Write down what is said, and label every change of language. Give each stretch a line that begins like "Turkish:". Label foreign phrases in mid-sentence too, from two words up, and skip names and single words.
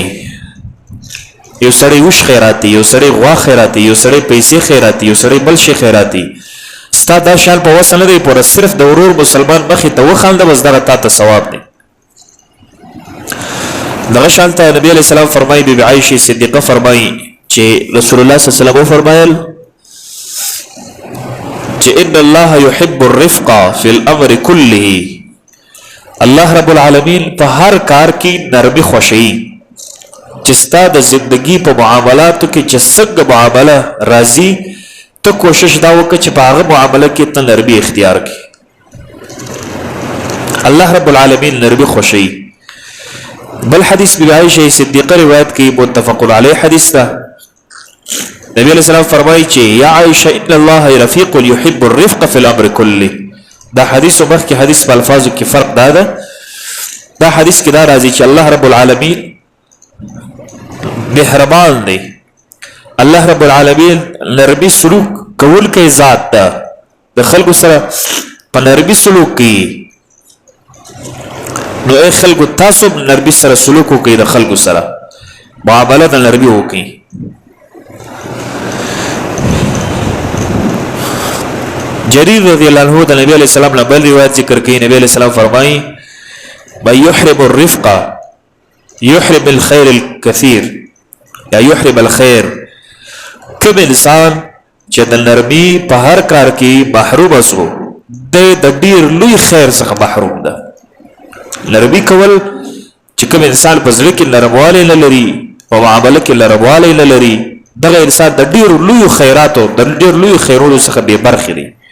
Pashto: یو سړی وش خیراتی، یو سړی غوا خیراتی، یو سړی پیسې خیراتی، یو سړی بل شي خیراتی، ستا دا شان په وسه نه دی پوره، صرف د ورور مسلمان مخې ته وخانده بس دغه تا ته ثواب دی. دغه شان ته نبی
Arabic: علیہ السلام
Pashto: فرمایي، بی بی عایشه صدیقه فرمایي چې رسول الله
Arabic: صلی الله علیه وسلم
Pashto: فرمایل چې
Arabic: ان الله يحب الرفق فی الامر كله، الله رب العالمین
Pashto: په هر کار کې نرمي خوښوي. چې ستا د زندگی په معاملاتو کې چې څنګه معامله راځي ته کوشش دا وکړه چې په هغه معامله کې ته نرمي اختیار کړي.
Arabic: الله رب العالمین
Pashto: نرمي خوښوي. بل حدیث بی عایشه صدیقه روایت کی
Arabic: متفق علیه
Pashto: حدیث ده. نبی
Arabic: علیہ السلام
Pashto: فرمایي چې
Arabic: یا عایشه ان الله رفیق يحب الرفق في الامر كله.
Pashto: دا حدیث او مخکې حدیث په الفاظو کې فرق ده. دا حدیث کې دا راځي چې
Arabic: الله رب العالمین
Pashto: مهربان دی.
Arabic: الله رب العالمین
Pashto: نرمي سلوک کول کوي ذات ده، د خلکو سره په نرمي سلوک کوي. نو اے خلکو تاسو نرمي سره سلوک وکړئ، د خلکو سره معامله د نرمي وکړئ. جریر
Arabic: رضی الله عنه
Pashto: د نبی
Arabic: علیہ السلام
Pashto: نه بل روایت ذکر کوي. نبی
Arabic: علیہ السلام
Pashto: فرمایي
Arabic: من يحرم الرفق يحرم الخير الكثير یا يحرم الخير.
Pashto: کوم انسان چې د نرمي په هر کار کې محروم اوسو د ډیر لوی خیر څخه محروم ده. نرمي کول چې کوم انسان په زړه کې نرموالی نه لري او معامله کې نرموالی نه لري، دغه انسان د ډیر لوی خیراتو د ډیر لوی خیرونو څخه بې برخې دی.